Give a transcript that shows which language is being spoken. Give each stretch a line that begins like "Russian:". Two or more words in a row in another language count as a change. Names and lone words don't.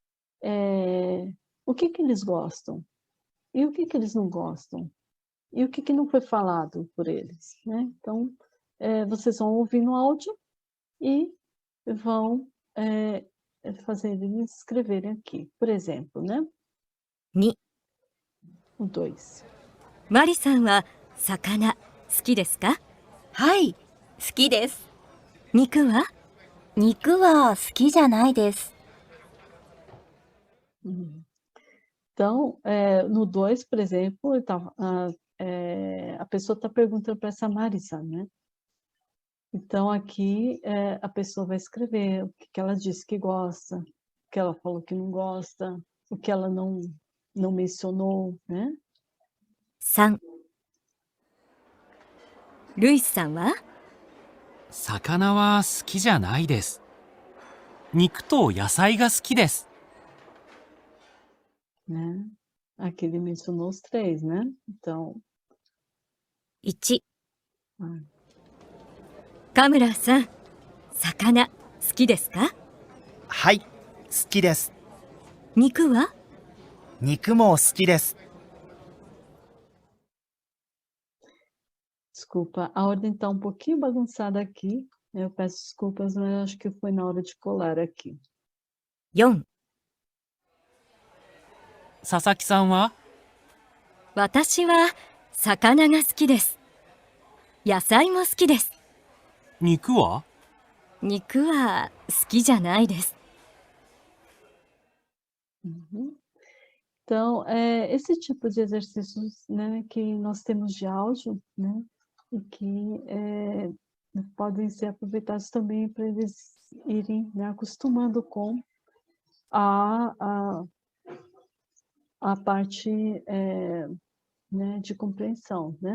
Portuguese: O que eles gostam e o que eles não gostam e o que não foi falado por eles, né? Então, vocês vão ouvir no áudio e vão fazer eles escreverem aqui, por exemplo, né?
Japanese: 2、
Portuguese: O 2.
Japanese: マリさんは魚好きですか？はい、好きです。肉は？肉は好きじゃないです。
Portuguese: Então, no 2, por exemplo, a pessoa está perguntando para essa Marisa, né? Então, aqui a pessoa vai escrever o que ela disse que gosta, o que ela falou que não gosta, o que ela não mencionou, né?
Japanese: 3、ルイスさんは？魚は好きじゃないです。肉と野菜が好きです。
Portuguese: né? Aqui ele mencionou os 3, né? Então,
Japanese: 1、 ah, カムラさん、魚好きですか？はい、好きです。肉は？肉も好きです。
Portuguese: desculpa, a ordem está um pouquinho bagunçada aqui. Eu peço desculpas, mas eu acho que foi na hora de colar aqui.
Japanese: 4、佐々木さんは？私は魚が好きです。野菜も好きです。肉は？肉は好きじゃないです。 Uhum.
Portuguese: Então, esse tipo de exercícios, né, que nós temos de áudio, né, e que podem ser aproveitados também para eles irem, né, acostumando com a parte né, de compreensão, né?